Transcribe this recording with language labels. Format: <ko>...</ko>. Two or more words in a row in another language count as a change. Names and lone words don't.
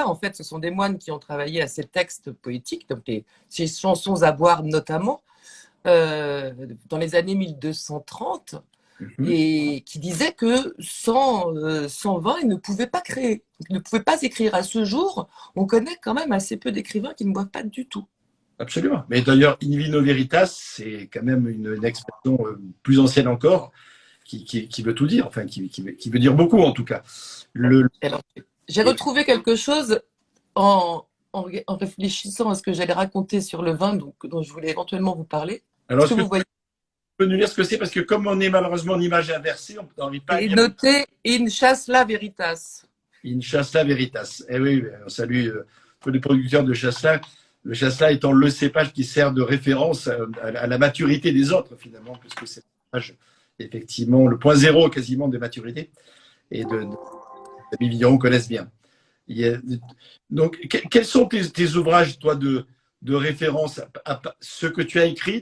<fr>En fait, ce sont des moines qui ont travaillé à ces textes poétiques, donc ces chansons à boire notamment, dans les années 1230, et qui disaient que sans vin, ils ne pouvaient pas créer, ils ne pouvaient pas écrire. À ce jour, on connaît quand même assez peu d'écrivains qui ne boivent pas du tout. Absolument. Mais d'ailleurs,</fr> <la>in vino veritas,</la> <fr>c'est quand même une expression plus ancienne encore, qui veut tout dire, enfin, qui veut dire beaucoup en tout cas. Alors, j'ai retrouvé quelque chose en réfléchissant à ce que j'allais raconter sur le vin, dont je voulais éventuellement vous parler. Alors, est-ce que vous voyez nous dire ce que c'est? Parce que comme on est malheureusement en image inversée, on n'arrive pas à lire. Noté</fr> <la>in chasselas veritas. In chasselas veritas.</la> <fr>Eh oui, on salue tous les producteurs de chasselas. Le chasselas étant le cépage qui sert de référence à la maturité des autres, finalement, puisque c'est effectivement le point zéro quasiment de maturité et les vignerons connaissent bien. Donc, quels sont tes ouvrages, toi, de référence à ce que tu as écrit?</fr>